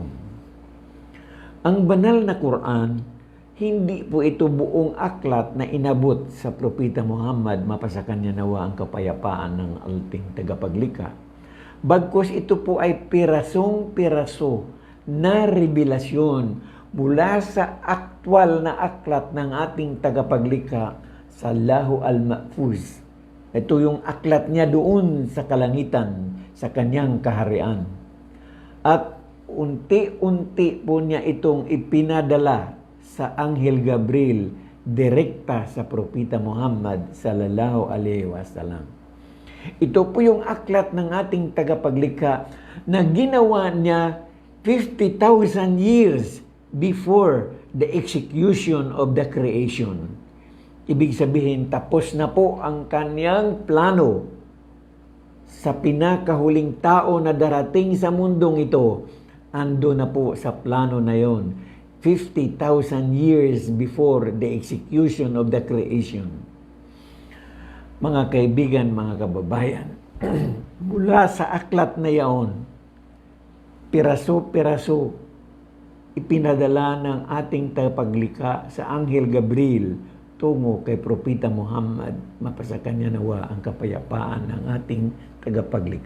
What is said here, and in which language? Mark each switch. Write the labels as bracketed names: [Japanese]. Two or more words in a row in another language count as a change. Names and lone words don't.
[Filipino] Ang banal na Quran, hindi po ito buong aklat na inabot sa Propeta Muhammad, mapasakan niya nawa ang kapayapaan ng ating tagapaglikha. Bagkus ito po ay pirasong-piraso na revelasyon mula sa aktwal na aklat ng ating tagapaglikha sa Lahu al-Mahfuz. Ito yung aklat niya doon sa kalangitan, sa kanyang kaharian. At unti-unti po niya itong ipinadala sa Anghel Gabriel direkta sa Propeta Muhammad sallallahu alaihi wasallam. Ito po yung aklat ng ating tagapaglikha na ginawa niya 50,000 [English] years before the execution of the creation. [Filipino] Ibig sabihin, tapos na po ang kanyang plano sa pinakahuling tao na darating sa mundong ito. Ando na po sa plano na yon 50,000 [English] years before the execution of the creation. [Filipino] Mga kaibigan, mga kababayan, mula sa aklat na yaon, piraso-piraso, ipinadala ng ating tagapaglikha sa Anghel Gabriel tungo kay Propeta Muhammad, mapasa kanya nawa ang kapayapaan ng ating tagapaglikha.